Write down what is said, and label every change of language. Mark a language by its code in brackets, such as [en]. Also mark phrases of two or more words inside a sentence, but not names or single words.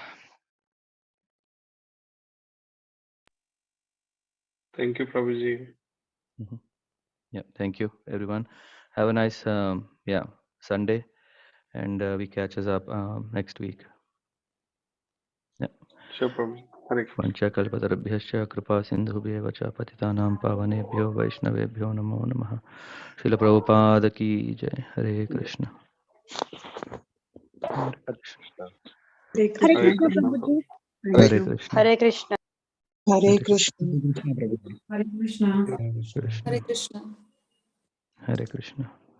[en] Thank you, Prabhuji. Yeah, thank you, everyone. Have a nice Sunday, and we catch us up next week. Yeah. Sure, Prabhuji. Hare Krishna. [sa] पंचकल्पतरुभ्यश्च कृपा सिन्धुभ्येव च पतितानां पावनेभ्यो वैष्णवेभ्यो नमो नमः। [hi] श्रील प्रभुपाद की जय। हरे कृष्ण। हरे कृष्ण। [en] Hare Hare Krishna. Hare Krishna. Krishna. [hi] हरे [en] Thank [hi] कृष्ण। [en] you. Hare Hare Krishna. Krishna. Hare Krishna. [hi] हरे कृष्ण। [en] Hare Krishna. [hi] हरे कृष्ण।